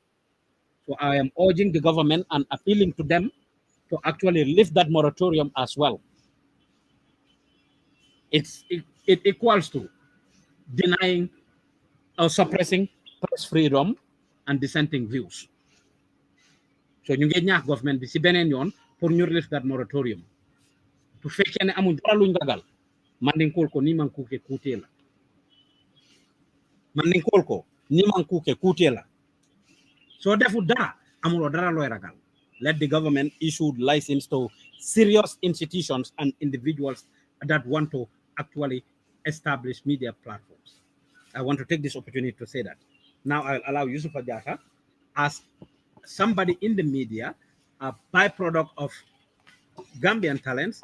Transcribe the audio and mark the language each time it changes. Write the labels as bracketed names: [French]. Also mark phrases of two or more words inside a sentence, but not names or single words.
[English] So I am urging the government and appealing to them to actually lift that moratorium as well. It equals to denying or suppressing press freedom and dissenting views. [Wolof] So ñu ngi ñaax government bi si beneen yoon pour ñu [English] lift that moratorium. [Wolof] Bu fekkee ne amuñ dara luñ ragal mandinkol ko ni man kuke kuute la mandinkol ko ni man kuke kuute la so defu dara amuloo dara looy ragal. [English] Let the government issue license to serious institutions and individuals that want to actually establish media platforms. I want to take this opportunity to say that. Now I'll allow Yusuf Adjata as somebody in the media, a byproduct of Gambian talents.